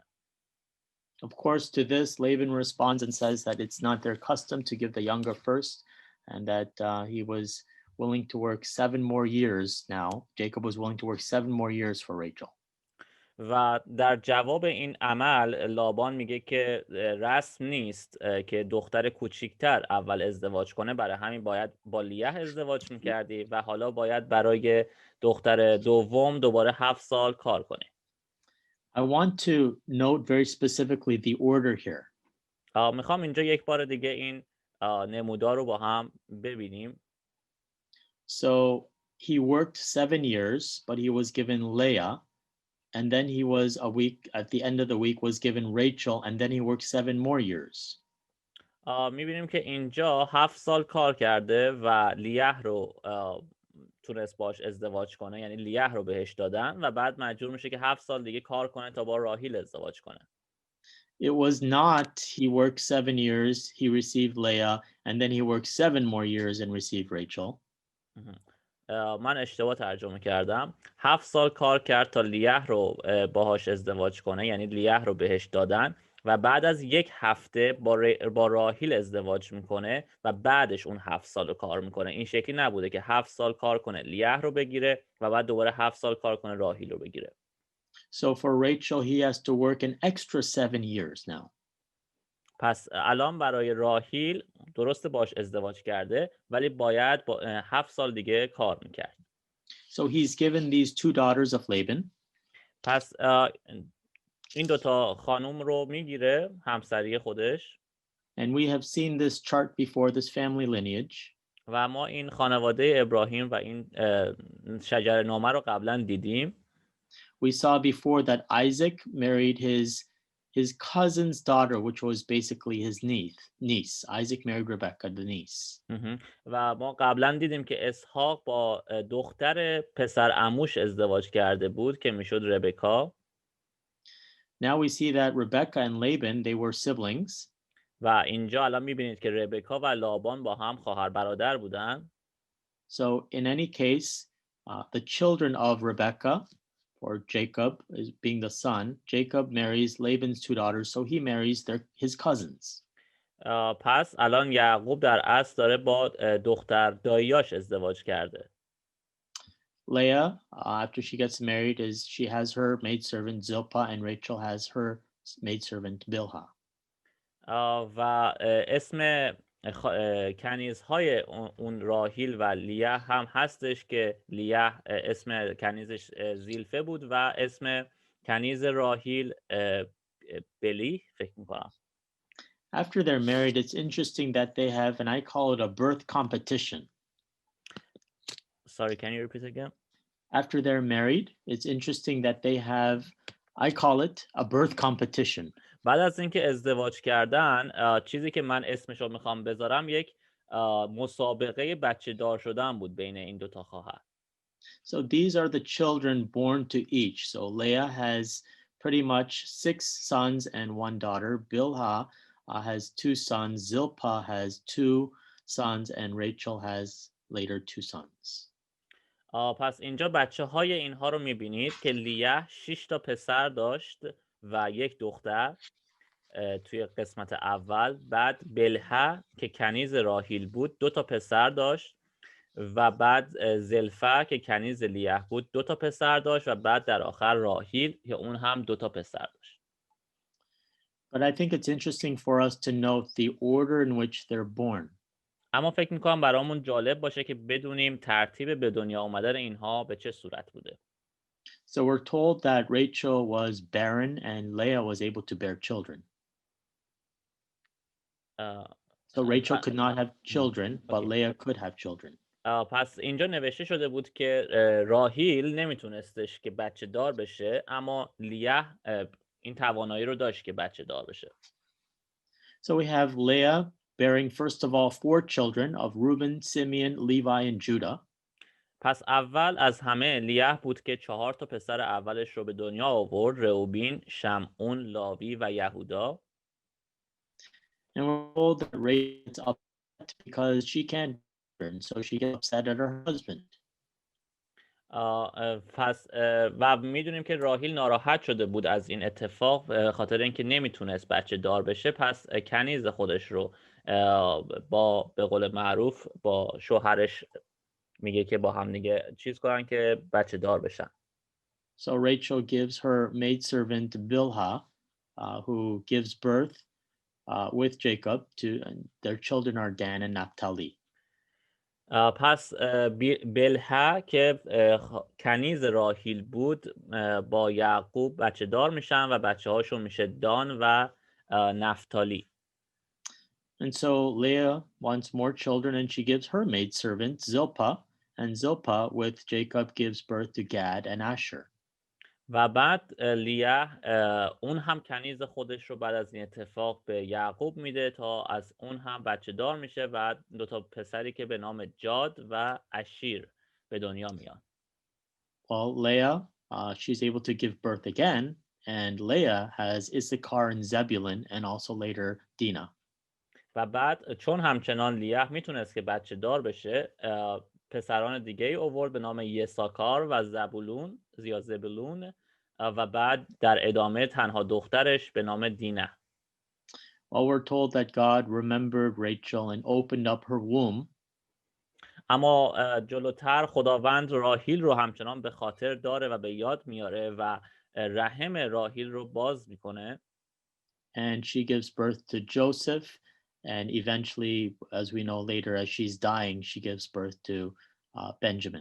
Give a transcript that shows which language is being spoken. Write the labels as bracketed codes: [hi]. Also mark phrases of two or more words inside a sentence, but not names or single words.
[en] Of course, to this, Laban responds and says that it's not their custom to give the younger first, and that he was willing to work 7 more years now. Jacob was willing to work 7 more years for Rachel. [fa] و در جواب این عمل لابان میگه که رسم نیست که دختر کوچیکتر اول ازدواج کنه، برای همین باید با لیه ازدواج میکردی و حالا باید برای دختر دوم دوباره 7 سال کار کنی. [en] I want to note very specifically the order here. [fa] میخوام اینجا یک بار دیگه این نمودار رو با هم ببینیم. [en] So he worked 7 years, but he was given Leah, and then he was at the end of the week was given Rachel, and then he worked 7 more years. [fa] میبینیم که اینجا 7 سال کار کرده و لیه رو تونست باش ازدواج کنه، یعنی لیه رو بهش دادن و بعد مجبور میشه که 7 سال دیگه کار کنه تا با راهیل ازدواج کنه. [en] It was not he worked 7 years, he received Leah, and then he worked 7 more years and received Rachel. [fa] من اشتباه ترجمه کردم. 7 سال کار کرد تا لیه رو باهاش ازدواج کنه، یعنی لیه رو بهش دادن و بعد از 1 هفته با راهیل ازدواج میکنه و بعدش اون 7 سال کار میکنه. این شکلی نبوده که 7 سال کار کنه لیه رو بگیره و بعد دوباره 7 سال کار کنه راهیل رو بگیره. [en] So for Rachel, he has to work an extra 7 years now. [fa] پس الان برای راهیل درسته باش ازدواج کرده ولی باید با 7 سال دیگه کار میکرد. [en] So he's given these 2 daughters of Laban. [fa] پس این دوتا خانوم رو میگیره همسری خودش. [en] And we have seen this chart before, this family lineage. [fa] و ما این خانواده ابراهیم و این شجره نامه رو قبلا دیدیم. [en] We saw before that Isaac married his cousin's daughter, which was basically his niece. Isaac married Rebecca, the niece. [fa] و ما قبلا دیدیم که اسحاق با دختر پسر عموش ازدواج کرده بود که میشد ربکا. [en] Now we see that Rebecca and Laban, they were siblings. [fa] و اینجا الان میبینید که ربکا و لابان با هم خواهر برادر بودن. [en] So in any case, the children of Rebecca, or Jacob is being the son, Jacob marries Laban's 2 daughters, so he marries his cousins. [fa] پس الان یعقوب در اصل داره با دختر داییاش ازدواج کرده. [en] Leah, after she gets married, she has her maidservant Zilpah, and Rachel has her maidservant Bilhah. [fa] و اسم کنیزهای اون راهیل و لیه هم هستش که لیه اسم کنیزش زیلفه بود و اسم کنیز راهیل بلی فکر میکنم. [en] After they're married, it's interesting that they have, and I call it a birth competition. Sorry, can you repeat again? After they're married, it's interesting that they have, I call it a birth competition. [fa] بعد از اینکه ازدواج کردن، چیزی که من اسمش رو میخوام بذارم یک مسابقه بچه دار شدن بود بین این دوتا خواهر. [en] So these are the children born to each. So Leah has pretty much 6 sons and 1 daughter. Bilhah has 2 sons. Zilpah has 2 sons, and Rachel has later 2 sons. [fa] پس اینجا بچه های اینها رو میبینید که لیه 6 تا پسر داشت و 1 دختر توی قسمت اول. بعد بلها که کنیز راهیل بود 2 تا پسر داشت و بعد زلفه که کنیز لیه بود 2 تا پسر داشت و بعد در آخر راهیل که اون هم 2 تا پسر داشت. [en] But I think it's interesting for us to note the order in which they're born. [fa] اما فکر میکنم برامون جالب باشه که بدونیم ترتیب به دنیا آمدن اینها به چه صورت بوده. [en] So we're told that Rachel was barren and Leah was able to bear children. So Rachel could not have children, but Leah could have children. [fa] پس اینجا نوشته شده بود که راهیل نمیتونستش که بچه دار بشه، اما لیه این توانایی رو داشت که بچه دار بشه. [en] So we have Leah bearing first of all 4 children of Reuben, Simeon, Levi, and Judah. [fa] پس اول از همه لیه بود که 4 تا پسر اولش رو به دنیا آورد: رئوبین، شمعون، لاوی و یهودا. [en] And we're told that Rachel's up because she can't and so she gets upset at her husband. [fa] پس و میدونیم که راهیل ناراحت شده بود از این اتفاق خاطر اینکه نمیتونست بچه دار بشه، پس کنیز خودش رو با به قول معروف با شوهرش میگه که با هم دیگه چیز کنن که بچه دار بشن. [en] So Rachel gives her maidservant Bilhah, who gives birth with Jacob to their children are Dan and Naphtali. [fa] پس بلها که کنیز راهیل بود با یعقوب بچه دار میشن و بچه هاشون میشه دان و نفتالی. [en] And so Leah wants more children and she gives her maidservant Zilpah, and Zilpah with Jacob gives birth to Gad and Asher. [fa] و بعد لیه اون هم کنیز خودش رو بعد از این اتفاق به یعقوب میده تا از اون هم بچه دار میشه و دوتا پسری که به نام جاد و اشیر به دنیا میان. [en] Well, Leah, she's able to give birth again, and Leah has Issachar and Zebulun and also later Dinah. [fa] و بعد چون همچنان لیه میتونست که بچه دار بشه، پسران دیگه ای آورد به نام یساکار و زبولون یا زبولون و بعد در ادامه تنها دخترش به نام دینه. [en] Well, we're told that God remembered Rachel and opened up her womb. [fa] اما جلوتر خداوند راهیل رو همچنان به خاطر داره و به یاد میاره و رحم راهیل رو باز میکنه. [en] And she gives birth to Joseph, and eventually, as we know later, as she's dying, she gives birth to Benjamin.